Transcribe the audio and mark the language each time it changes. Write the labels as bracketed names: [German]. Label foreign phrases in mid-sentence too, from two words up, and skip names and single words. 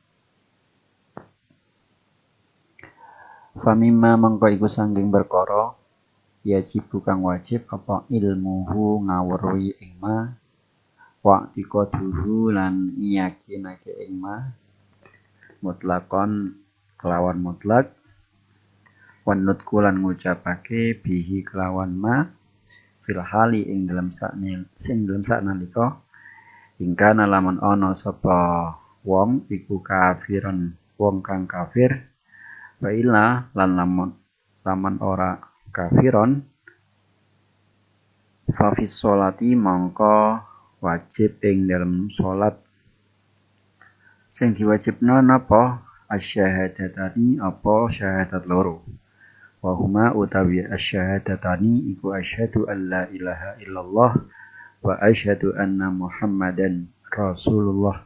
[Javanese] Famimma mangko iku saking perkara yajibu kang wajib apa ilmuhu ngawruhi ing [Arabic] ما واعتقاده [Javanese] lan yakinake ing [Arabic] ما مطلقا [Javanese] kelawan mutlak [Arabic] ونطقا [Javanese] ngucapake bihi kelawan [Arabic] ما في الحال [Javanese] ing dalam saknalika ingkana lamun ana sapa wong iku kafiron wong kang kafir [Arabic] وإلا [Javanese] lan lamun ora kafiron [Arabic] ففي الصلاة [Javanese] mongko wajib ing dalam salat sing diwajibna napa [Arabic] الشهادتان [Javanese] apa syahadat loro [Arabic] وهما utawi الشهادتان iku أشهد أن لا إله إلا الله وأشهد أن محمدا رسول الله.